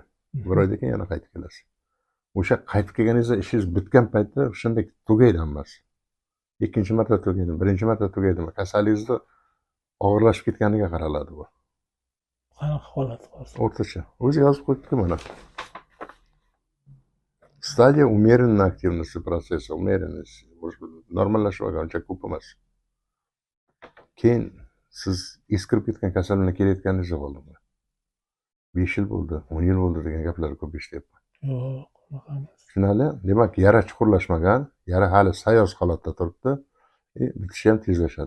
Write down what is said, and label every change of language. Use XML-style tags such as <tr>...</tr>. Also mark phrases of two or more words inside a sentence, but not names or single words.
<uz>Bir oydan keyin yana qaytib kelasiz. O'sha qaytib kelganingizda ishingiz bitgan paytda shunday tugaydi hammasi. Ikkinchi marta tugaydi, birinchi marta tugaydimi? Kasalligingizni og'irlashib ketganiga qaraladi bu. Qanaqa holat hozir? O'rtacha. O'zi yozib qo'yibdi mana.</uz> <ru>Стадия умеренной активности процесса, умеренность.</ru> <uz>Normallashib olgan, uncha ko'p emas. Keyin siz eskirib ketgan kasal bilan kelayotganingiz bo'ldimi? 5 yil bo'ldi, 10 yil bo'ldi degan gaplar ko'p eshityapman. Yo'q, unaqa emas. Tushunali? Demak, yara chuqurlashmagan, yara hali sayoz holatda turibdi, bitishi ham tezlashadi.</uz>